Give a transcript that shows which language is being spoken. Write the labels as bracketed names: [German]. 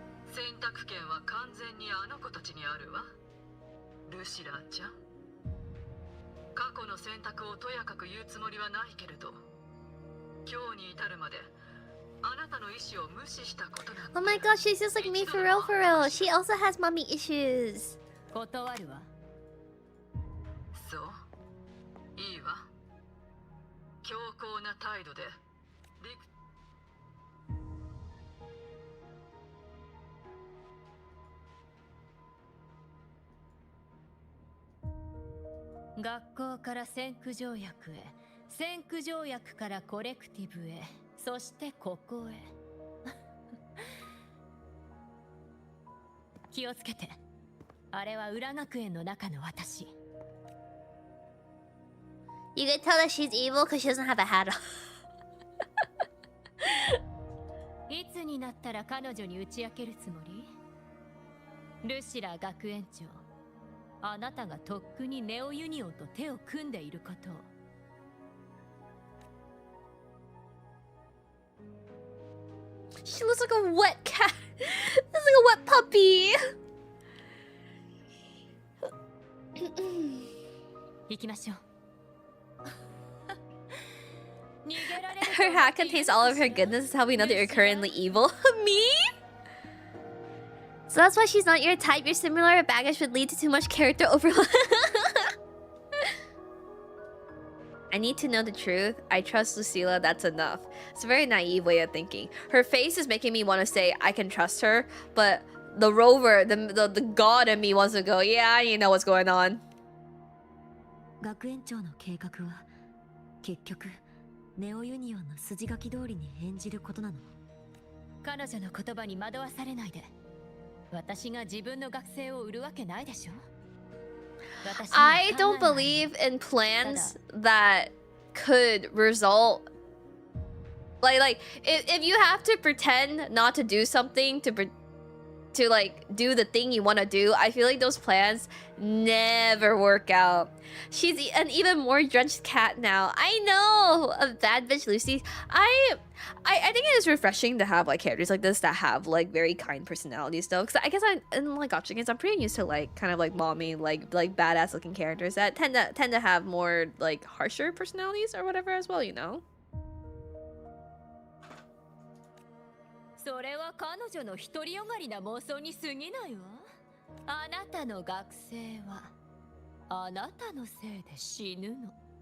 [Japanese] 選択権は完全にあの子たちにあるわ。ルシラーちゃん。過去の選択をとやかく言うつもりはないけれど、今日に至るまであなたの意思を無視したことなんて。 [English] Oh my god, she's just like me for real, for real. She also has mommy issues. [Japanese] 断るわ。そう、いいわ。強硬な態度で学校から先駆条約へ、先駆条約からコレクティブへ、そしてここへ。気をつけて。あれは裏学園の中の私。 [English] You can tell that she's evil because she doesn't have a hat on. [Japanese] いつになったら彼女に打ち明けるつもり？ルシラ学園長、あなたがとっくにネオユニオンと手を組んでいることを。 [English] She looks like a wet cat. Looks like a wet puppy. [Japanese] 行きましょう。 [English] Her hat contains all of her goodness. Is how we know that you're currently evil. Me? So that's why she's not your type. Your similar baggage would lead to too much character overlap. I need to know the truth. I trust Lucilla. That's enough. It's a very naive way of thinking. Her face is making me want to say I can trust her, but the rover, the god in me wants to go, yeah, you know what's going on. [Japanese] 学園長の計画は結局ネオユニオンの筋書き通りに演じることなの。彼女の言葉に惑わされないで。私が自分の学生を売るわけないでしょ。 [English] I don't believe in plans that could result like if you have to pretend not to do something to like do the thing you want to do, I feel like those plans never work out. She's an even more drenched cat now. I know, a bad bitch Lucy. I think it is refreshing to have like characters like this that have like very kind personalities though, because I guess in like gacha games I'm pretty used to like kind of like mommy like badass looking characters that tend to have more like harsher personalities or whatever as well, you know. [Japanese] それは彼女の独りよがりな妄想に過ぎないわ。あなたの学生はあなたのせいで死ぬの。